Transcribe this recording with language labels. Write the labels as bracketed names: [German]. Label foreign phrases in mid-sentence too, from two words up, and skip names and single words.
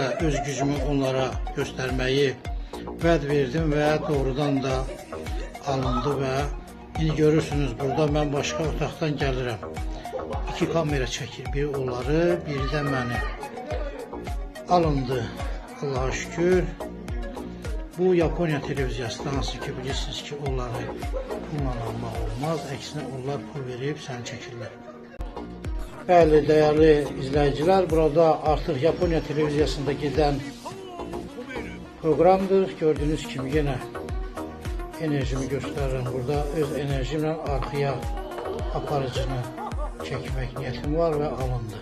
[Azerbaijani] öz gücümü onlara göstermeyi vəd verdim ve doğrudan da alındı ve indi görürsünüz burada ben başka otaqdan gəlirəm. İki kamera çəkir, biri onları, biri də məni. Alındı, Allah'a şükür. Bu Yaponiya televiziyası hansı ki bilirsiniz ki onları pulla almaq olmaz, əksinə onlar pul verib səni çəkirlər. Bəli, [Turkish] değerli izleyiciler, burada artık Yaponiya televiziyasında giden programdır. Gördüğünüz gibi yine enerjimi gösteririm. Burada öz enerjimle arkaya aparıcını çekmek niyetim var ve alındı.